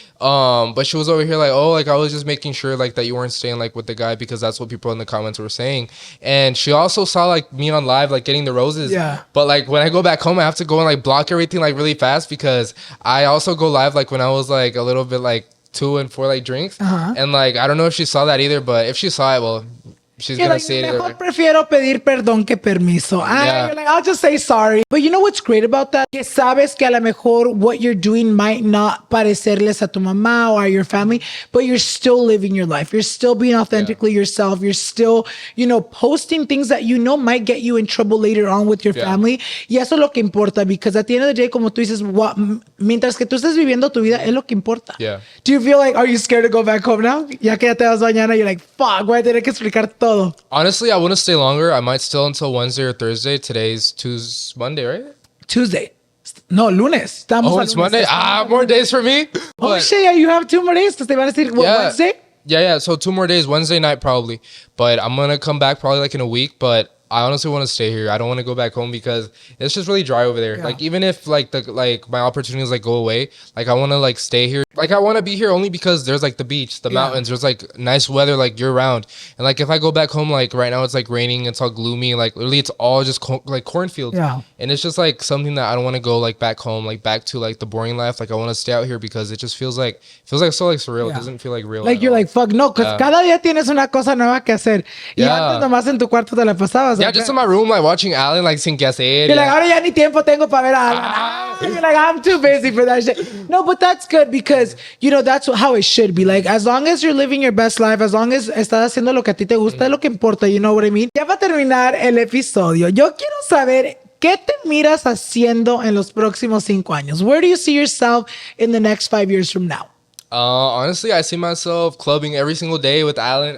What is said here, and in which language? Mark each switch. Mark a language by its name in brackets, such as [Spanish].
[English] But she was over here like, oh, like I was just making sure like that you weren't staying like with the guy, because that's what people in the comments were saying. And she also saw like me on live like getting the roses. Yeah. But like when I go back home, I have to go and like block everything like really fast, because I also go live like when I was like a little bit like 2 and 4 like drinks. And like I don't know if she saw that either, but if she saw it, well, she's gonna say it. [Spanish] Mejor prefiero pedir perdón que permiso. [English] You're like, I'll just say sorry. But you know what's great about that? [Spanish] Que sabes que a lo mejor [English] what you're doing might not [Spanish] parecerles a tu mamá [English] or your family, but you're still living your life. You're still being authentically yourself. You're still, posting things that might get you in trouble later on with your family. [Spanish] Y eso es lo que importa, [English] because at the end of the day, [Spanish] como tú dices, mientras que tú estés viviendo tu vida, es lo que importa. [English] Yeah. Do you feel like, are you scared to go back home now? [Spanish] Ya que ya te vas mañana, [English] you're like, fuck, [Spanish] voy a tener que explicar todo. [English] Honestly, I want to stay longer. I might still until Wednesday or Thursday. Today's Monday, right? Tuesday. No, lunes. It's Monday. More days for me. Oh shit, yeah, you have 2 more days. Because they [Spanish] van a decir, [English] Wednesday? Yeah. So 2 more days. Wednesday night probably. But I'm going to come back probably like in a week. But I honestly want to stay here. I don't want to go back home because it's just really dry over there. Yeah. Like even if like my opportunities like go away, like I want to like stay here. Like I want to be here only because there's like the beach, the mountains, there's like nice weather like year round. And like if I go back home, like right now it's like raining, it's all gloomy, like literally it's all just like cornfields. Yeah. And it's just like something that I don't want to go like back home, like back to like the boring life. Like I want to stay out here because it just feels like so like surreal. It doesn't feel like real. Like you're like, fuck no, because [Spanish] cada día tienes una cosa nueva que hacer. Y antes nomás en tu cuarto te la pasabas. [English] Yeah, just in my room, like watching Alan, like [Spanish] sin que hacer. [English] You're like, [Spanish] ahora ya ni tiempo tengo para ver a Alan. [English] You're like, I'm too busy for that shit. No, but that's good because, you know, that's how it should be. Like, as long as you're living your best life, as long as [Spanish] estás haciendo lo que a ti te gusta, es lo que importa, [English] you know what I mean? [Spanish] Ya para terminar el episodio, yo quiero saber qué te miras haciendo en los próximos 5 años. [English] Where do you see yourself in the next 5 years from now? Honestly, I see myself clubbing every single day with Alan.